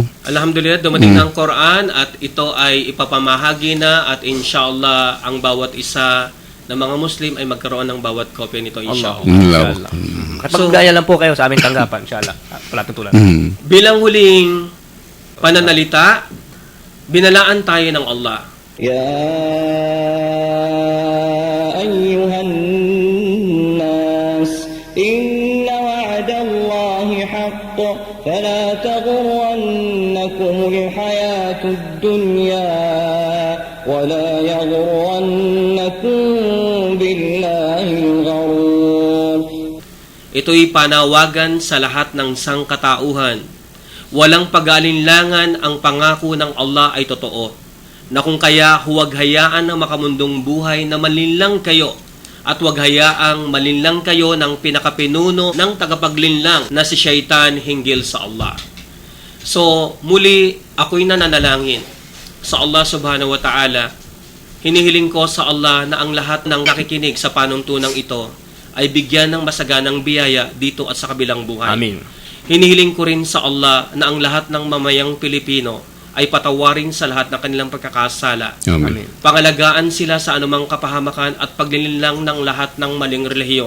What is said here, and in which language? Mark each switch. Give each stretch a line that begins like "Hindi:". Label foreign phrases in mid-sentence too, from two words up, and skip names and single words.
Filipino: Alhamdulillah, dumating na ang Quran at ito ay ipapamahagi na at inshallah ang bawat isa na mga Muslim ay magkaroon ng bawat kopya nito, inshallah. Allah. Kapag-gaya lang po kayo sa aming tanggapan, inshallah. Palatuntunan. Bilang huling pananalita, binalaan tayo ng Allah.
Arabic: يا أيها الناس إن وعد الله حق فلا تغرنكم الحياة الدنيا ولا يغرنكم بالله الغرور.
Filipino: Ito'y panawagan sa lahat ng sangkatauhan. Walang pag-aalinlangan, ang pangako ng Allah ay totoo. Na kung kaya huwag hayaan ang makamundong buhay na malinlang kayo at huwag hayaang malinlang kayo ng pinakapinuno ng tagapaglinlang na si Shaitan hinggil sa Allah. So, muli ako'y nananalangin sa Allah
Arabic: سبحانه وتعالى
Filipino: Hinihiling ko sa Allah na ang lahat ng nakikinig sa panuntunang ito ay bigyan ng masaganang biyaya dito at sa kabilang buhay. Amin. Hinihiling ko rin sa Allah na ang lahat ng mamayang Pilipino ay patawarin sa lahat ng kanilang pagkakasala. Amen. Pangalagaan sila sa anumang kapahamakan at paglilinlang ng lahat ng maling relihiyon.